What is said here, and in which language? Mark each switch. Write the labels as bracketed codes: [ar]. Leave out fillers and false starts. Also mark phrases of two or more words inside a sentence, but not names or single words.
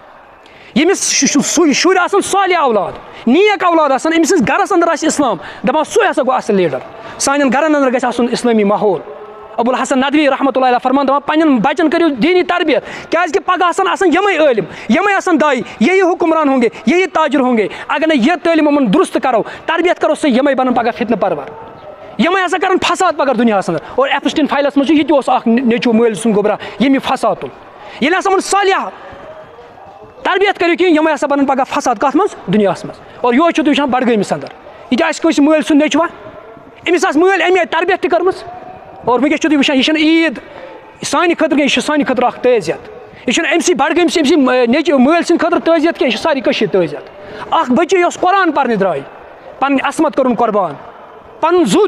[ks] ییٚمِس شُرۍ آسان صالح اولاد نیک اولاد آسان أمۍ سٕنٛدِس گرس اندر آسہِ اسلام دپان سُے ہسا گوٚو اصل لیٖڈر سانٮ۪ن گرن اندر گژھِ آسُن اسلٲمی ماحول ابوالحسن ندوی [ar] رحمتہ اللہ علیہ [ks] فرمان دپان پنٛنٮ۪ن بچن کٔرِو دیٖنی تربیت کیازِ کہِ پگہہ آسان یِمے عٲلم یِمے آسان داعی [ur] یہی حکمران ہوں گے یہی تاجر ہوں گے [ks] اگر نہٕ یہِ تعلیٖم یِمن درست کرو تربیت کرو سُہ یِمے بنن پگہہ فتنہٕ پرور یِمے ہسا کرن فساد پگہہ دُنیاہس اندر اور ایپسٹین فایلس منٛز چھُ یہِ تہِ اوس اکھ نیٚچوٗ مٲلۍ سُنٛد گوٚبرا ییٚمہِ یہِ فساد تُل ییٚلہِ ہسا یِمن صالح تربیت کٔرِو کِہیٖنۍ یِمے ہسا بنن پگہہ فساد کتھ منٛز دُنیاہس منٛز اور یہوے چھُو تُہۍ وٕچھان بڈگٲمِس اندر یہِ تہِ آسہِ کٲنٛسہِ مٲلۍ سُنٛد نیٚچوا أمِس آسہِ مٲلۍ اَمہِ آیہِ تربیت تہِ کٔرمٕژ اور وٕنکیٚس چھُو تُہۍ وٕچھان یہِ چھَنہٕ عیٖد سانہِ خٲطرٕ کینٛہہ یہِ چھُ سانہِ خٲطرٕ اکھ تعزیت یہِ چھُنہٕ أمۍ سٕے بڈگٲمِس أمۍ سٕے نیٚچوۍ مٲلۍ سٕنٛدِ خٲطرٕ تعزیت کینٛہہ یہِ چھُ سارے کٔشیٖرِ تعزیت اکھ بٔچی یۄس قرآن پرنہِ درٛاے پنٕنۍ عصمت کوٚرُن قۄربان پنُن زُو